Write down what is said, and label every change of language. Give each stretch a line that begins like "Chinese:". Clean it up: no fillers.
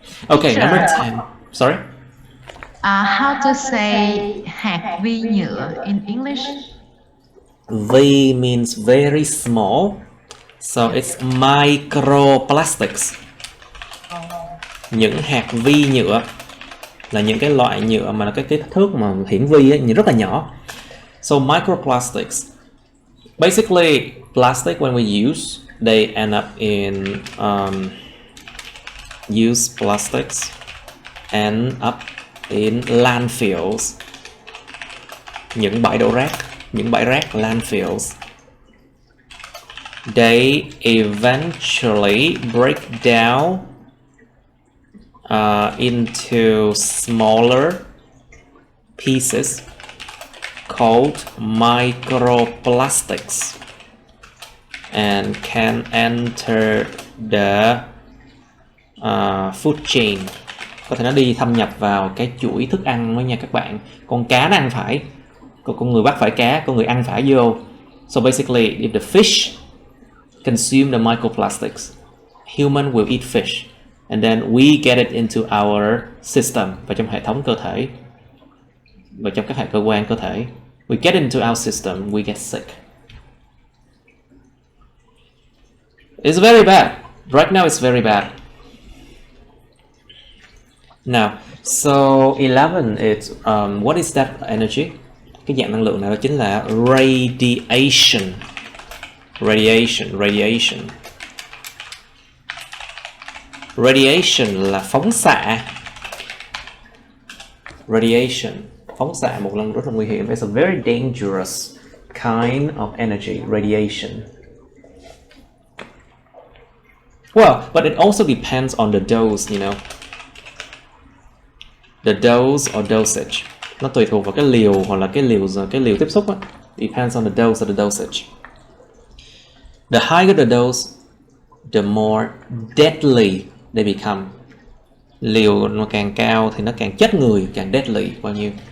English: Okay, Sure. number 10. Sorry? How to say
Vietnamese: hạt vi nhựa
English: in English? V means very small, so it's microplastics.
Vietnamese: Những hạt vi nhựa là những cái loại nhựa mà cái kích thước mà hiển vi ấy, nhìn rất là nhỏ.
English: So microplastics. Basically, plastic when we use, they end up in used plastics end up in landfills.
Vietnamese: Những bãi đổ rác, những bãi rác,
English: landfills. They eventually break down into smaller pieces called microplastics and can enter the food chain.
Vietnamese: Có thể nó đi thâm nhập vào cái chuỗi thức ăn đó nha các bạn. Con cá nó ăn phải, con người bắt phải cá, con người ăn phải vô.
English: So basically, if the fish consume the microplastics, human will eat fish, and then we get it into our system,
Vietnamese: vào trong hệ thống cơ thể,
English: vào trong các hệ cơ quan cơ thể. We get into our system, we get sick. It's very bad. Right now it's very bad. Now, so 11 is what is that energy?
Vietnamese: Cái dạng năng lượng này đó chính là radiation. Radiation. Radiation là phóng xạ. Radiation, phóng xạ một lần rất là nguy hiểm.
English: It's a very dangerous kind of energy, radiation. Well, but it also depends on the dose, you know. The dose or dosage.
Vietnamese: Nó tùy thuộc vào cái liều hoặc là cái liều tiếp xúc á.
English: Depends on the dose or the dosage. The higher the dose, the more deadly they become.
Vietnamese: Liều nó càng cao thì nó càng chết người, càng deadly bao nhiêu.